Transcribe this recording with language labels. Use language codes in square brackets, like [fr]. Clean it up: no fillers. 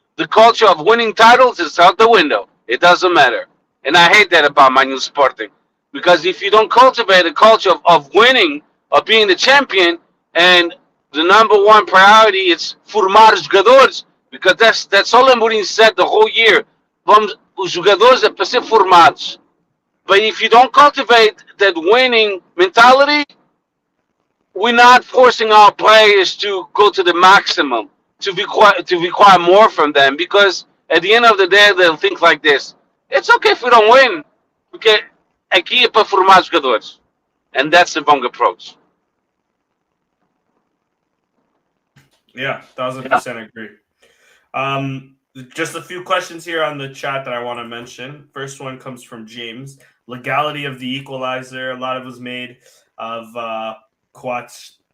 [en] The culture of winning titles is out the window. It doesn't matter, and I hate that about my new Sporting, because if you don't cultivate a culture of winning, of being the champion, and the number one priority is [pt] formar jogadores, [en] because that's all Amorim said the whole year. [pt] Os jogadores é para ser formados. [en] But if you don't cultivate that winning mentality, we're not forcing our players to go to the maximum, to require more from them, because at the end of the day, they'll think like this. It's okay if we don't win, [pt] porque aqui é para formar jogadores. [en] And that's the wrong approach. Yeah, 1,000% agree. Just a few questions here on the chat that I want to mention. First one comes from James. Legality of the equalizer. A lot of it was made of Coates.